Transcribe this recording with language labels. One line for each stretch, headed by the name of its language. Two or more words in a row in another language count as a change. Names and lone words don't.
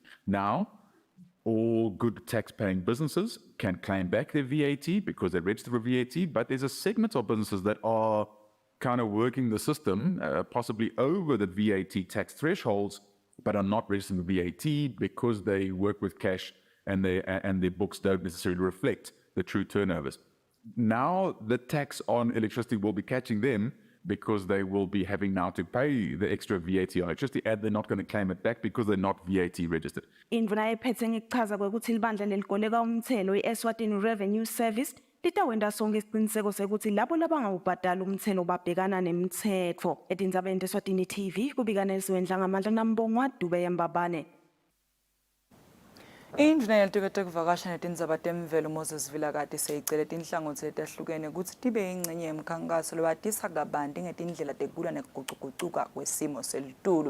English: Now, all good tax-paying businesses can claim back their VAT because they register for VAT, but there's a segment of businesses that are kind of working the system, possibly over the VAT tax thresholds, but are not registering for VAT because they work with cash and their books don't necessarily reflect the true turnovers. Now the tax on electricity will be catching them because they will be having now to pay the extra VAT on electricity, and they're not going to claim it back because they're not VAT registered.
Swati: Indvuna ephethe ngikuchaza kwekuthi libandla lelikoleka umthelo i-Eswatini Revenue Service litawenda sonke isiqiniseko sekuthi labo labangawubhadali umthelo babhekana nemithetho. Etindzabeni Eswatini TV kubika Nelson ngamandla nambongwa Dube Yembabane. Indvuna yelitiko kuvakasha netindzaba temvelo Moses Vilakati seyicele tinhlangothi letahlukene kutsi tibe yingxenye yemkhankaso lobatisa kabanti ngetindlela tekulwa nekugucugucuka kwesimo selitulu.